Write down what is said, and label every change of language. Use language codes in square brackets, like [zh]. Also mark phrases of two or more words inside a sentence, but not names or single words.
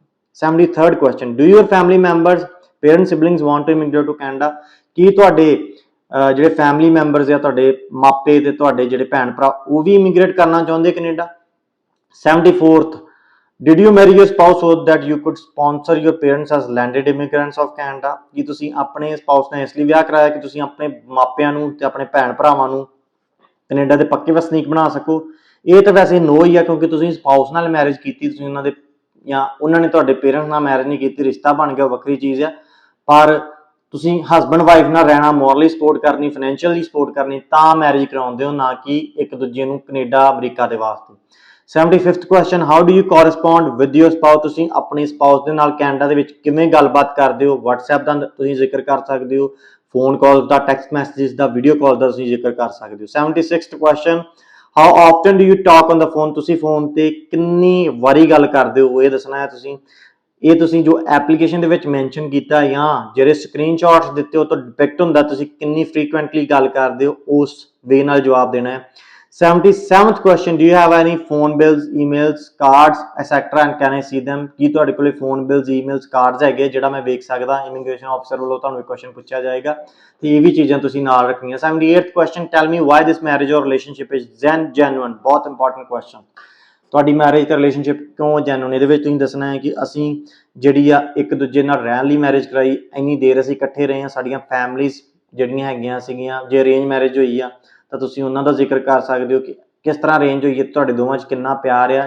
[en] 73rd question, do your family members, parents, siblings want to immigrate to Canada? [pa] ਕੀ ਤੁਹਾਡੇ ਜਿਹੜੇ [en] family members [pa] ਆ, ਤੁਹਾਡੇ ਮਾਪੇ ਤੇ ਤੁਹਾਡੇ ਜਿਹੜੇ ਭੈਣ ਭਰਾ, ਉਹ ਵੀ ਇਮੀਗ੍ਰੇਟ ਕਰਨਾ ਚਾਹੁੰਦੇ ਕੈਨੇਡਾ। [en] 74th, did you marry your spouse so that you could sponsor your parents as landed immigrants of Canada? [pa] ਕੀ ਤੁਸੀਂ ਆਪਣੇ ਸਪਾਊਸ ਨਾਲ ਇਸ ਲਈ ਵਿਆਹ ਕਰਾਇਆ ਕਿ ਤੁਸੀਂ ਆਪਣੇ ਮਾਪਿਆਂ ਨੂੰ ਤੇ ਆਪਣੇ ਭੈਣ ਭਰਾਵਾਂ ਨੂੰ ਕੈਨੇਡਾ ਦੇ ਪੱਕੇ ਵਸਨੀਕ ਬਣਾ ਸਕੋ। ਇਹ ਤਾਂ ਵੈਸੇ ਨੋ ਹੀ ਆ, ਕਿਉਂਕਿ ਤੁਸੀਂ ਸਪਾਊਸ ਨਾਲ ਮੈਰਿਜ ਕੀਤੀ, ਤੁਸੀਂ ਉਹਨਾਂ ਦੇ ਜਾਂ ਉਹਨਾਂ ਨੇ ਤੁਹਾਡੇ ਪੇਰੈਂਟਸ ਨਾਲ ਮੈਰਿਜ ਨਹੀਂ ਕੀਤੀ, ਰਿਸ਼ਤਾ ਬਣ ਗਿਆ, ਵੱਖਰੀ ਚੀਜ਼ ਆ। ਪਰ ਤੁਸੀਂ [en] husband wife [pa] ਨਾਲ ਰਹਿਣਾ, [en] morally support [pa] ਕਰਨੀ, [en] financially support [pa] ਕਰਨੀ, ਤਾਂ ਮੈਰਿਜ ਕਰਾਉਂਦੇ ਹੋ, ਨਾ ਕਿ ਇੱਕ ਦੂਜੇ ਨੂੰ ਕੈਨੇਡਾ ਅਮਰੀਕਾ ਦੇ ਵਾਸਤੇ। [en] 75th question, how do you correspond with your spouse? [pa] ਤੁਸੀਂ ਆਪਣੇ ਸਪਾਊਸ ਦੇ ਨਾਲ ਕੈਨੇਡਾ ਦੇ ਵਿੱਚ ਕਿਵੇਂ ਗੱਲਬਾਤ ਕਰਦੇ ਹੋ। WhatsApp ਦਾ ਤੁਸੀਂ ਜ਼ਿਕਰ ਕਰ ਸਕਦੇ ਹੋ, [en] phone call [pa] ਦਾ, [en] text messages [pa] ਦਾ, [en] video call [pa] ਦਾ ਤੁਸੀਂ ਜ਼ਿਕਰ ਕਰ ਸਕਦੇ ਹੋ। [en] 76th question, how often do you talk on the phone? [pa] ਤੁਸੀਂ ਫੋਨ ਤੇ ਕਿੰਨੀ ਵਾਰੀ ਗੱਲ ਕਰਦੇ ਹੋ, ਇਹ ਦੱਸਣਾ ਹੈ ਤੁਸੀਂ। ਇਹ ਤੁਸੀਂ ਜੋ ਐਪਲੀਕੇਸ਼ਨ ਦੇ ਵਿੱਚ ਮੈਂਸ਼ਨ ਕੀਤਾ ਜਾਂ ਜਿਹੜੇ ਸਕਰੀਨਸ਼ਾਟਸ ਦਿੱਤੇ ਉਹ ਤੋਂ ਡਿਪੈਕਟ ਹੁੰਦਾ ਤੁਸੀਂ ਕਿੰਨੀ ਫ੍ਰੀਕੁਐਂਟਲੀ ਗੱਲ ਕਰਦੇ ਹੋ, ਉਸ ਵੇ ਨਾਲ ਜਵਾਬ ਦੇਣਾ ਹੈ। [en] 77th question, do you have any phone bills, emails, cards, etc. and can I see them? [pa] ਕੀ ਤੁਹਾਡੇ ਕੋਲੇ [en] phone bills, emails, cards [pa] ਹੈਗੇ ਜਿਹੜਾ ਮੈਂ ਵੇਖ ਸਕਦਾ। [en] immigration officer [pa] ਵੱਲੋਂ ਤੁਹਾਨੂੰ ਇੱਕ ਕੁਐਸਚਨ ਪੁੱਛਿਆ ਜਾਏਗਾ ਤੇ ਇਹ ਵੀ ਚੀਜ਼ਾਂ ਤੁਸੀਂ ਨਾਲ ਰੱਖਣੀਆਂ। [en] 78th question, tell me why this marriage or relationship is genuine? [pa] ਬਹੁਤ [en] important question, [pa] ਤੁਹਾਡੀ ਮੈਰਿਜ ਤੇ ਰਿਲੇਸ਼ਨਸ਼ਿਪ ਕਿਉਂ ਜੈਨੂਨ। ਇਹਦੇ ਵਿੱਚ ਤੁਸੀਂ ਦੱਸਣਾ ਹੈ ਕਿ ਅਸੀਂ ਜਿਹੜੀ ਆ ਇੱਕ ਦੂਜੇ ਨਾਲ ਰਹਿਣ ਲਈ ਮੈਰਿਜ ਕਰਾਈ, ਇੰਨੀ ਦੇਰ ਅਸੀਂ ਇਕੱਠੇ ਰਹੇ ਹਾਂ, ਸਾਡੀਆਂ ਫੈਮਲੀਜ਼ ਜਿਹੜੀਆਂ ਹੈਗੀਆਂ ਸੀਗੀਆਂ। ਜੇ [en] arrange marriage [pa] ਹੋਈ ਆ ਤਾਂ ਤੁਸੀਂ ਉਹਨਾਂ ਦਾ ਜ਼ਿਕਰ ਕਰ ਸਕਦੇ ਹੋ ਕਿ ਕਿਸ ਤਰ੍ਹਾਂ ਅਰੇਂਜ ਹੋਈ ਹੈ, ਤੁਹਾਡੇ ਦੋਵਾਂ 'ਚ ਕਿੰਨਾ ਪਿਆਰ ਆ।